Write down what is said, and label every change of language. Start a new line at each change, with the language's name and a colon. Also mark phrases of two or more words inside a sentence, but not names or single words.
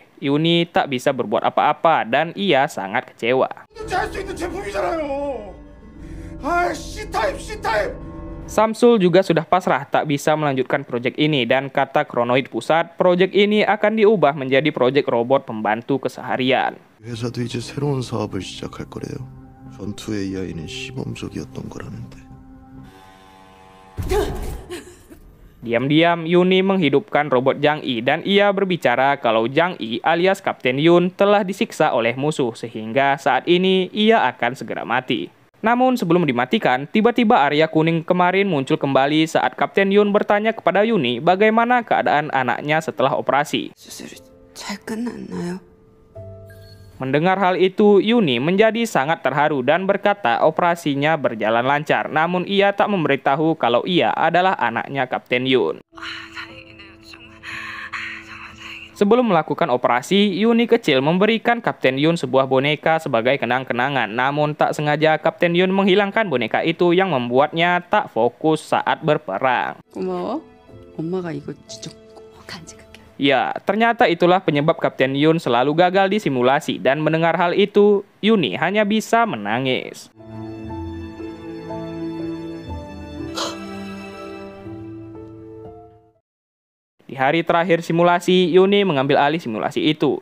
Indonesian: Yuni tak bisa berbuat apa-apa dan ia sangat kecewa. Samsul juga sudah pasrah tak bisa melanjutkan proyek ini dan kata Kronoid Pusat, proyek ini akan diubah menjadi proyek robot pembantu keseharian.
Korean: 회사도 이제 새로운 사업을 시작할 거래요. 전투 AI는 시범적이었던 거라는데.
Indonesian: Diam-diam, Yuni menghidupkan robot Jang I dan ia berbicara kalau Jang I alias Kapten Yun telah disiksa oleh musuh sehingga saat ini ia akan segera mati. Namun sebelum dimatikan, tiba-tiba Arya Kuning kemarin muncul kembali saat Kapten Yun bertanya kepada Yuni bagaimana keadaan anaknya setelah operasi.
Korean: 수술이 잘 끝났나요?
Indonesian: Mendengar hal itu, Yuni menjadi sangat terharu dan berkata operasinya berjalan lancar. Namun ia tak memberitahu kalau ia adalah anaknya Kapten Yun. Sebelum melakukan operasi, Yuni kecil memberikan Kapten Yun sebuah boneka sebagai kenang-kenangan. Namun tak sengaja Kapten Yun menghilangkan boneka itu yang membuatnya tak fokus saat berperang.
Korean: 고마워. 엄마가 이거 진짜 꼭 간직할게.
Indonesian: Ya, ternyata itulah penyebab Kapten Yun selalu gagal di simulasi dan mendengar hal itu, Yuni hanya bisa menangis. Di hari terakhir simulasi, Yuni mengambil alih simulasi itu.